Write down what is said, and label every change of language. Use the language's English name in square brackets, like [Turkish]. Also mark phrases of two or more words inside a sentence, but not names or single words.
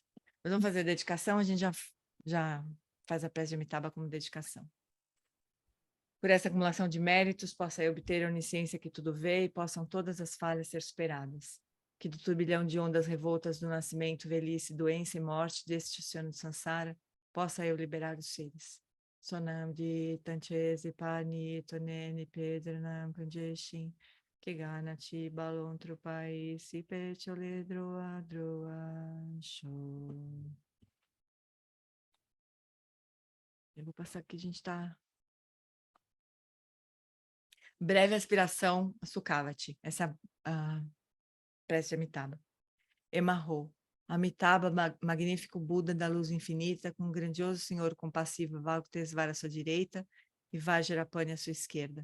[Portuguese] Nós vamos fazer a dedicação, a gente já faz a prece de Amitabha como dedicação. Por essa acumulação de méritos, possa eu obter a onisciência que tudo vê e possam todas as falhas ser superadas. Que do turbilhão de ondas revoltas do nascimento, velhice, doença e morte deste oceano de Sansara, possa eu liberar os seres. Sonam de Tanchese Pani Tonene Pedranam Kanjeshin Keganati Balon Trupai Sipechole Droa Droa Show. Eu vou passar aqui, a gente está... Breve aspiração a Sukhavati. Essa é a prece de Amitabha. Emarro. Amitabha, magnífico Buda da luz infinita, com um grandioso Senhor compassivo, Valktesvara à sua direita e Vajrapani à sua esquerda.